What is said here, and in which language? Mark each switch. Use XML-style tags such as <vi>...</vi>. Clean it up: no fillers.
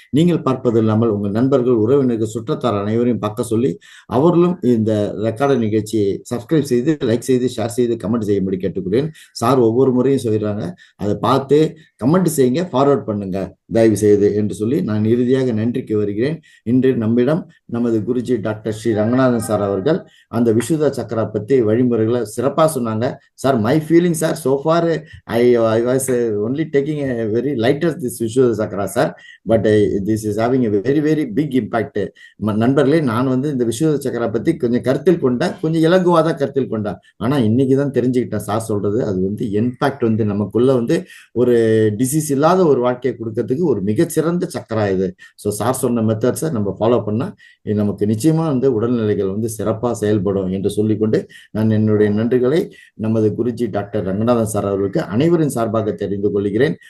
<ta>நீங்கள் பார்ப்பது இல்லாமல் உங்கள் நண்பர்கள், உறவினர்கள், சுற்றத்தார் அனைவரையும் பார்க்க சொல்லி அவர்களும் இந்த ரெக்கார்டு நிகழ்ச்சியை சப்ஸ்கிரைப் செய்து, லைக் செய்து, ஷேர் செய்து, கமெண்ட் செய்யும்படி கேட்டுக்கொள்கிறேன். சார் ஒவ்வொரு முறையும் சொல்கிறாங்க, அதை பார்த்து கமெண்ட் செய்யுங்க, ஃபார்வர்ட் பண்ணுங்க தயவு செய்து என்று சொல்லி நான் இறுதியாக நன்றிக்கு வருகிறேன். இன்று நம்மிடம் நமது குருஜி டாக்டர் ஸ்ரீ ரங்கநாதன் சார் அவர்கள் அந்த விசுத சக்கரா பற்றி வழிமுறைகளை சிறப்பாக சொன்னாங்க.</ta> <en>Sir, my feeling sir, so far I was only taking a very lighter this Vishuddha chakra sir, but this is having a very very big impact.</en> <ta>நண்பர்களே, நான் வந்து இந்த விசுத சக்கரா பற்றி கொஞ்சம் கருத்தில் கொண்டேன், கொஞ்சம் இலகுவாக தான் கருத்தில் கொண்டேன். ஆனால் இன்னைக்கு தான் தெரிஞ்சுக்கிட்டேன் சார் சொல்றது. அது வந்து இம்பாக்ட் வந்து நமக்குள்ள வந்து ஒரு டிசீஸ் இல்லாத ஒரு வாழ்க்கையை கொடுக்கறதுக்கு ஒரு மிகச்சிறந்த சக்கரா இது. ஸோ சார் சொன்ன மெத்தட்ஸை நம்ம ஃபாலோ பண்ணால் நமக்கு நிச்சயமா வந்து உடல்நிலைகள் வந்து சிறப்பாக செயல்படும் என்று சொல்லிக்கொண்டு நான் என்னுடைய நன்றிகளை நமது குருஜி டாக்டர் ரங்கநாதன் சார் அவர்களுக்கு அனைவரின் சார்பாக தெரிந்து கொள்கிறேன்.</ta>